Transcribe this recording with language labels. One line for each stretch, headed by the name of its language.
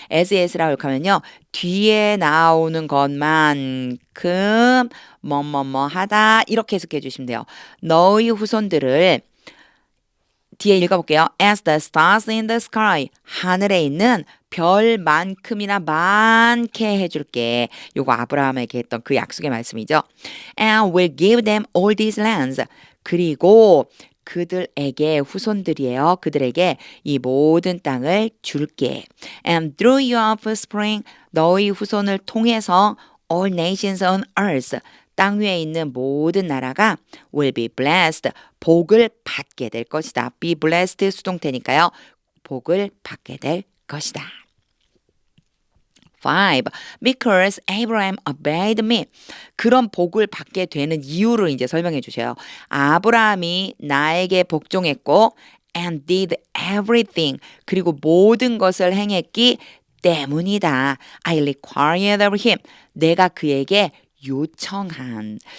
Korean: as라고 하면요. 뒤에 나오는 것만큼 뭐뭐뭐 하다 이렇게 해석해 주시면 돼요. 너희 후손들을 뒤에 읽어볼게요.
English: As the stars in the sky.
Korean: 하늘에 있는 별만큼이나 많게 해줄게. 요거 아브라함에게 했던 그 약속의 말씀이죠.
English: And will give them all these lands.
Korean: 그리고 그들에게 후손들이에요. 그들에게 이 모든 땅을 줄게.
English: And through your offspring.
Korean: 너희 후손을 통해서
English: all nations on earth.
Korean: 땅 위에 있는 모든 나라가
English: will be blessed.
Korean: 복을 받게 될 것이다. be blessed 수동태니까요. 복을 받게 될 것이다. 5.
English: Because Abraham obeyed me.
Korean: 그런 복을 받게 되는 이유를 이제 설명해 주셔요. 아브라함이 나에게 복종했고
English: and did everything.
Korean: 그리고 모든 것을 행했기 때문이다.
English: I required of him.
Korean: 내가 그에게 요청한.